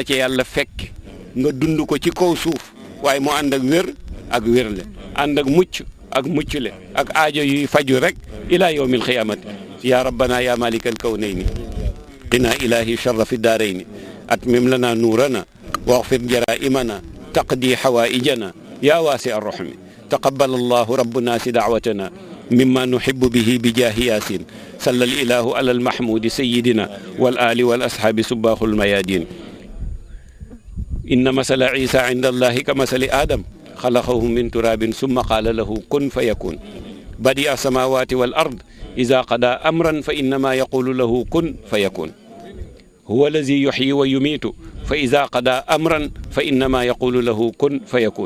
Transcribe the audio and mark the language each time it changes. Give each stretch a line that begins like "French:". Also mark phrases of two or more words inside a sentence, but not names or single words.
Wolof: ci yàlla fekk nga dund ko ci kaw suuf waaye mu ànd ak wér ak wérle ànd ak mucc ak muccle ak aajo yuy faju rek
Arabic: إلى يوم القيامة يا ربنا يا مالك الكونين قنا إلهي شر في الدارين أتمم لنا نورنا واغفر جرائمنا تقضي حوائجنا يا واسع الرحم تقبل الله رب الناس دعوتنا مما نحب به بجاه ياسين صلى الإله على المحمود سيدنا والآل والأصحاب سباح الميادين إن مثل عيسى عند الله كمثل آدم خلقه من تراب ثم قال له كن فيكون بديع السماوات والأرض إذا قضى أمرا فإنما يقول له كن فيكون هو الذي يحيي ويميت فإذا قضى أمرا فإنما يقول له كن فيكون